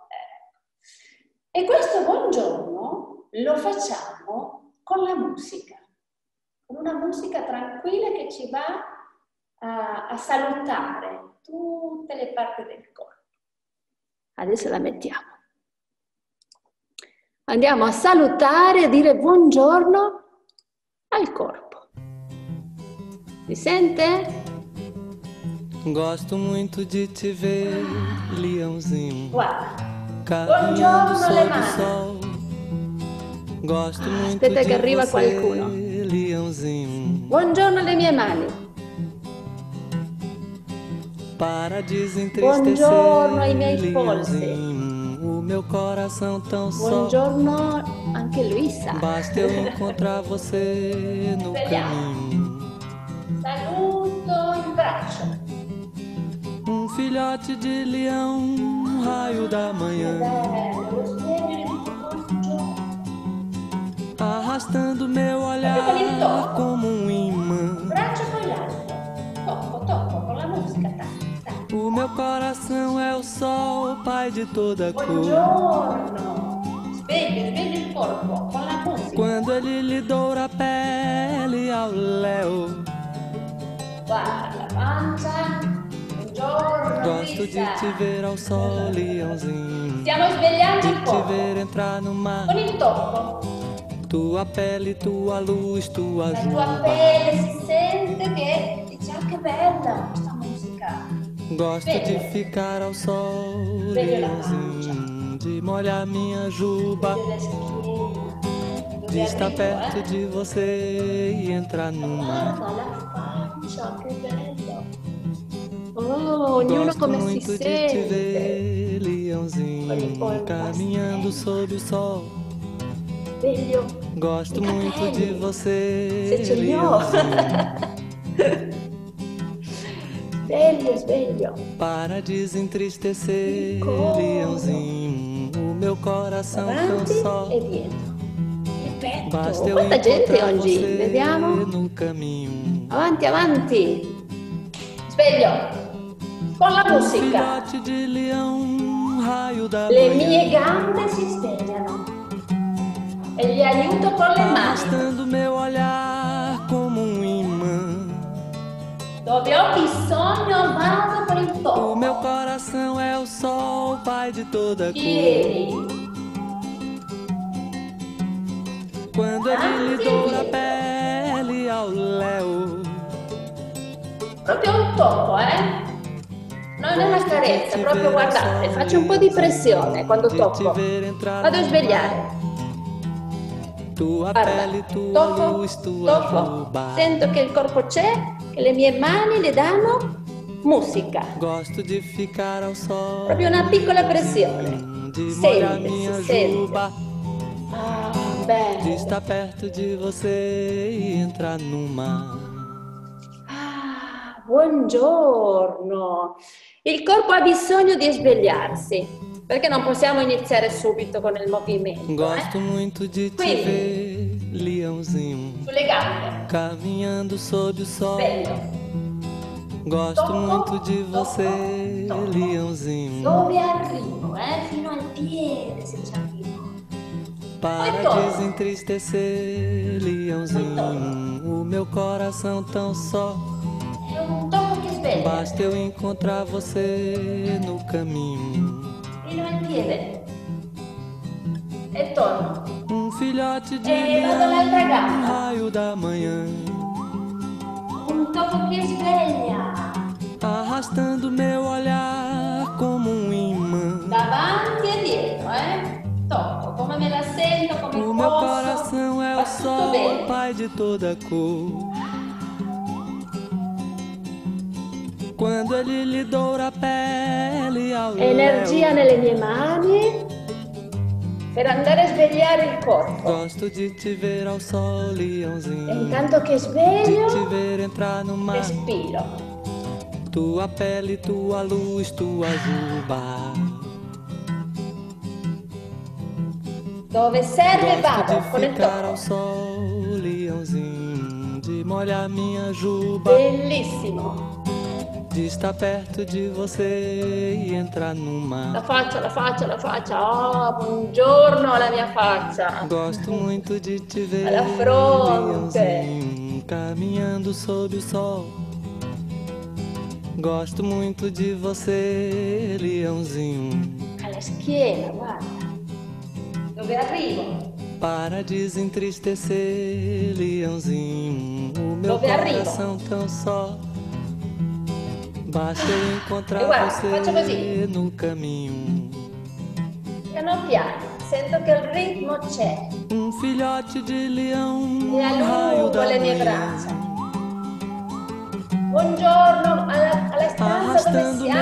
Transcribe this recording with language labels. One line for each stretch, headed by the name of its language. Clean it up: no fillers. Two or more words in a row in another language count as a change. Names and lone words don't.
Italian: E questo buongiorno lo facciamo con la musica, con una musica tranquilla che ci va a salutare tutte le parti del corpo. Adesso la mettiamo. Andiamo a salutare, a dire buongiorno al corpo. Si sente?
Portuguese: Gosto muito di te ver, leãozinho.
Italian: Guarda.
Portuguese: Caminhando
Italian: Buongiorno le
Portuguese: sob o
Italian: mani.
Portuguese: sol. Gosto muito
Italian: Aspetta che
Portuguese: di
Italian: arriva
Portuguese: você,
Italian: qualcuno.
Portuguese: leãozinho.
Italian: Buongiorno alle mie mani.
Portuguese: Para desentristecer,
Italian: Buongiorno ai miei polsi.
Portuguese: leãozinho. O meu coração tão só.
Italian: Buongiorno anche Luisa.
Portuguese: Basta eu encontrar você no caminho.
Italian: Saluto il braccio.
Portuguese: Filhote de leão, raio da manhã. Arrastando meu olhar como imã.
Italian: Braccio con l'altro. Tocco con la musica.
Portuguese: O meu coração é o sol, pai de toda cor.
Italian: Buongiorno. Svegli il corpo con la musica.
Portuguese: Quando ele lhe doura a pele ao léu.
Italian: Guarda la pancia. Buongiorno,
Portuguese: Gosto
Italian: Luisa.
Portuguese: de te ver ao sol, leãozinho.
Italian: Stiamo svegliando il
Portuguese: De te
Italian: corpo.
Portuguese: ver entrar no mar.
Italian: Con il tocco.
Portuguese: Tua pele, tua luz, tua
Italian: La tua
Portuguese: juba.
Italian: pelle si sente che dice che bella questa musica.
Portuguese: Gosto de ficar ao sol, leãozinho. De molhar minha juba.
Italian: Vedo la schiena.
Portuguese: De estar
Italian: Dove
Portuguese: perto
Italian: arrivo,
Portuguese: de você e entrar no mar.
Italian: Guarda la faccia, che bello. Oh, ognuno
Portuguese: Gosto
Italian: come si
Portuguese: muito de te
Italian: sente.
Portuguese: ver, leãozinho, caminhando sob o sol.
Italian: Sveglio.
Portuguese: Gosto
Italian: I
Portuguese: muito
Italian: capelli.
Portuguese: de você,
Italian: Se ce li ho.
Portuguese: leãozinho.
Italian: Sveglio.
Portuguese: Para desentristecer,
Italian: Cosa?
Portuguese: leãozinho, o meu coração tão
Italian: Avanti
Portuguese: só.
Italian: e dietro. Il petto.
Portuguese: Basta eu
Italian: Quanta gente
Portuguese: encontrar
Italian: oggi,
Portuguese: você
Italian: vediamo.
Portuguese: no caminho.
Italian: Avanti, avanti. Sveglio. Con la musica.
Portuguese: Filhote de leão, raio da
Italian: Le
Portuguese: manhã.
Italian: mie gambe si svegliano. E li aiuto con le mani.
Portuguese: Arrastando meu olhar como imã.
Italian: Dove ho bisogno vado con il
Portuguese: O meu
Italian: tocco.
Portuguese: coração é o sol, pai de toda cor.
Italian: Ieri.
Portuguese: Quando ele lhe doura a pele ao léu.
Italian: Proprio un tocco, Non è una carezza, proprio guardate, faccio un po' di pressione quando tocco. Vado a svegliare.
Portuguese: Tua
Italian: Guarda,
Portuguese: pele, tua luz, tua
Italian: tocco,
Portuguese: juba.
Italian: sento che il corpo c'è, che le mie mani le danno musica.
Portuguese: Gosto de ficar ao sol.
Italian: Proprio una piccola pressione.
Portuguese: De molhar
Italian: Sente,
Portuguese: minha
Italian: si sente.
Portuguese: juba.
Italian: Ah,
Portuguese: De
Italian: bello.
Portuguese: estar perto de você e entrar no mar.
Italian: Ah, buongiorno. Il corpo ha bisogno di svegliarsi, perché non possiamo iniziare subito con il movimento.
Portuguese: Gosto muito de te
Italian: Quindi.
Portuguese: ver, leãozinho,
Italian: Sulle gambe.
Portuguese: caminhando sob o sol.
Italian: Bello.
Portuguese: Gosto
Italian: Tocco,
Portuguese: muito de você,
Italian: tocco.
Portuguese: leãozinho.
Italian: Dove arrivo, Fino al piede se ci arrivo.
Portuguese: Para
Italian: Poi torno.
Portuguese: desentristecer, leãozinho, o meu coração tão só.
Italian: È un tocco che sveglia.
Portuguese: Basta eu encontrar você no caminho.
Italian: Fino al piede. E torno.
Portuguese: Filhote de
Italian: E vado all'altra
Portuguese: leão,
Italian: gamba.
Portuguese: raio da manhã.
Italian: Un tocco che sveglia.
Portuguese: Arrastando meu olhar como imã.
Italian: Davanti e dietro, Tocco, come me la sento, come
Portuguese: O meu
Italian: posso.
Portuguese: coração é
Italian: Va
Portuguese: o
Italian: tutto
Portuguese: sol,
Italian: bene.
Portuguese: pai de toda cor. Quando ele lhe doura a pele ao
Italian: Energia
Portuguese: léu.
Italian: nelle mie mani per andare a svegliare il corpo.
Portuguese: Gosto de te ver ao sol,
Italian: E
Portuguese: leãozinho.
Italian: intanto che
Portuguese: De te
Italian: sveglio,
Portuguese: ver entrar no mar.
Italian: respiro.
Portuguese: Tua pele, tua luz, tua juba.
Italian: Dove serve
Portuguese: Gosto
Italian: vado
Portuguese: de
Italian: con il
Portuguese: ficar ao
Italian: tocco.
Portuguese: sol, leãozinho. De molhar minha juba.
Italian: Bellissimo.
Portuguese: De estar perto de você e entrar no mar.
Italian: La faccia. Oh, buongiorno alla mia faccia.
Portuguese: Gosto muito de te ver,
Italian: Alla fronte.
Portuguese: leãozinho, caminhando sob o sol. Gosto muito de você, leãozinho.
Italian: Alle la schiena, guarda. Dove arrivo?
Portuguese: Para desentristecer, leãozinho, o meu
Italian: Dove arrivo?
Portuguese: coração tão só. Basta eu encontrar
Italian: guarda, faccio
Portuguese: você
Italian: così.
Portuguese: no caminho.
Italian: Piano piano, sento che il ritmo c'è.
Portuguese: Um filhote de leão,
Italian: E
Portuguese: raio
Italian: allungo
Portuguese: da
Italian: le mie
Portuguese: manhã,
Italian: braccia. Buongiorno alla stanza dove
Portuguese: arrastando meu